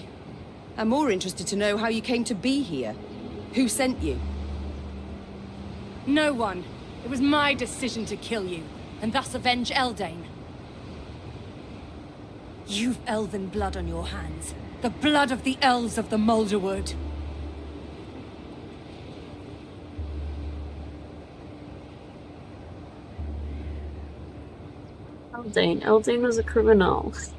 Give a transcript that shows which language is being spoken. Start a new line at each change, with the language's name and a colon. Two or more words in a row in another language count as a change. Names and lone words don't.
English: I'm more interested to know how you came to be here. Who sent you? No one. It was my decision to kill you, and thus avenge Eldain. You've elven blood on your hands. The blood of the elves of the Moulderwood. Eldain. Eldain was a criminal.